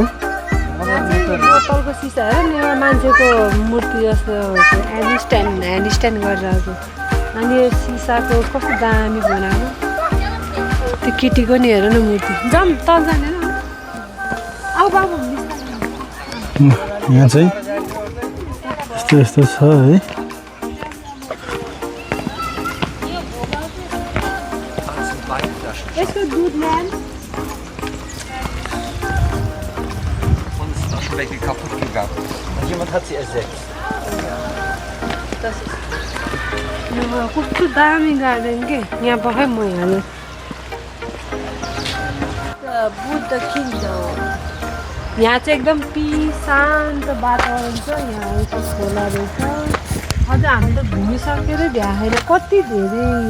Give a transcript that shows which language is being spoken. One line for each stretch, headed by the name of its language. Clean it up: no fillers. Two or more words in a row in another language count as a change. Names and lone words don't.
Nepali: बोतलको सिसा हेर नि एउटा मान्छेको मूर्ति जस्तो
English: hand stand
Nepali: गरेर आएको अनि यो सिसाको कस्तो दामी बनाएको त्यो केटीको नि हेर न मूर्ति जाऊँ तल जाने अब बाबु यहाँ चाहिँ यस्तो छ है यसको दुध ल्यान
German: Welche kaputt gegangen. Und jemand hat sie ersetzt.
Nepali: कस्तो दामी गार्डन के यहाँ पखाइ म यहाँ बुद्ध किङ्डम यहाँ चाहिँ एकदम पिस शान्त वातावरण छ यहाँ यसो खोला रहेछ अझ हामी त घुमिसकेर भ्याएन कति धेरै